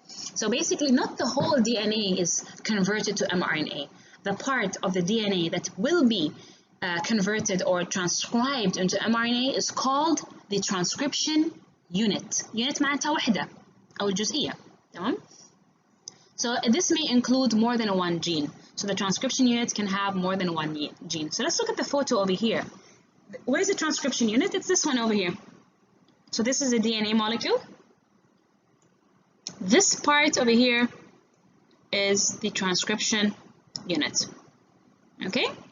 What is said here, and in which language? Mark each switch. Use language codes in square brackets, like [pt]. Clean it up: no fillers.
[en] So basically not the whole DNA is converted to mRNA. The part of the DNA that will be converted or transcribed into mRNA is called the transcription unit. [ar] Unit معناتها وحدة أو الجزئية. تمام? [en] So this may include more than one gene. So the transcription unit can have more than one gene. So let's look at the photo over here. Where's the transcription unit? It's this one over here. So this is a DNA molecule. This part over here is the transcription unit. Okay?